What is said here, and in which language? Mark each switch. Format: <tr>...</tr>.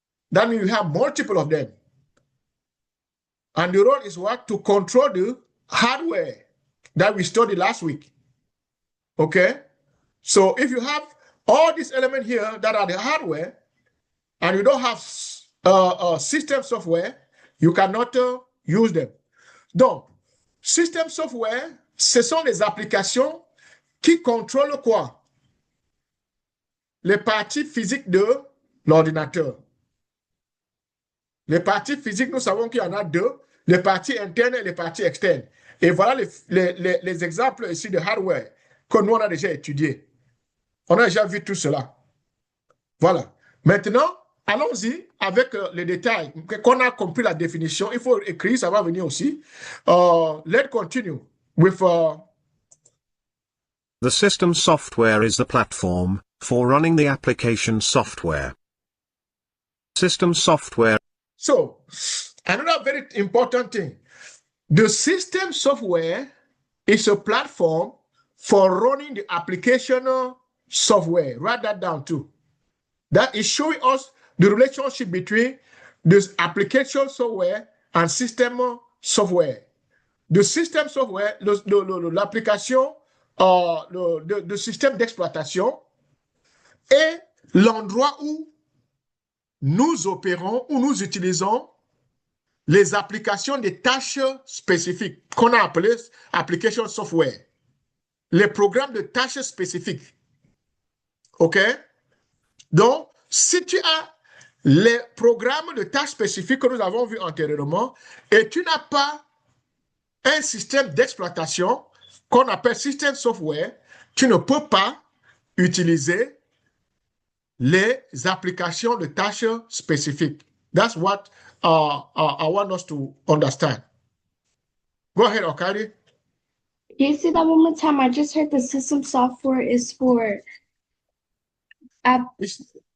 <en>That means you have multiple of them. And the role is what? To control the hardware that we studied last week. Okay? So if you have all these elements here that are the hardware, and you don't have system software, you cannot use them.</en> <fr>Donc, system software, ce sont les applications qui contrôlent quoi? Les parties physiques de l'ordinateur. Les parties physiques, nous savons qu'il y en a deux, les parties internes et les parties externes. Et voilà les exemples ici de hardware que nous, on a déjà étudiés. On a déjà vu tout cela. Voilà. Maintenant, allons-y avec les détails. Qu'on a compris la définition, il faut écrire, ça va venir aussi. Let's continue with...</fr> <en>The system software is the platform for running the application software. System software. So, another very important thing. The system software is a platform for running the application software. Write that down too. That is showing us the relationship between this application software and system software.</en> <fr>The system software, l'application, le système d'exploitation est l'endroit où nous opérons, où nous utilisons les applications des tâches spécifiques qu'on a appelées application software. Les programmes de tâches spécifiques. OK? Donc, si tu as les programmes de tâches spécifiques que nous avons vus antérieurement, et tu n'as pas un système d'exploitation qu'on appelle système software, tu ne peux pas utiliser les applications de tâches spécifiques.</fr> <en>That's what I want us to understand. Go ahead, Okari. Can you say that one more time? I just heard the system software is for application.</en>